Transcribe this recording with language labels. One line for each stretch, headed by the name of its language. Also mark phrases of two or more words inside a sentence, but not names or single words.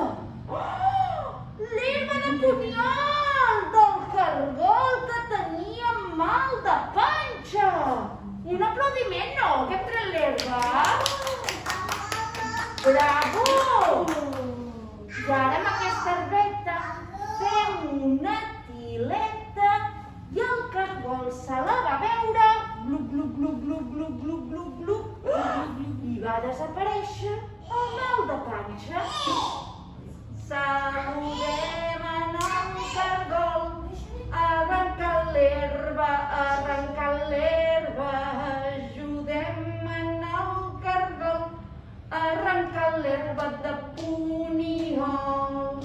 Catalan: L'herba de Bunyol del cargol que tenia mal de panxa! Un aplaudiment, no? Que hem tret l'herba? Bravo! I ara amb aquesta herbeta fem una tileta i el cargol se la va veure, glup, glup, glup, glup, glup, glup, glup, glup, i va desaparèixer el mal de panxa. Saludem en el cargol, arrencant l'herba, ajudem en el cargol, arrencant l'herba de Bunyol.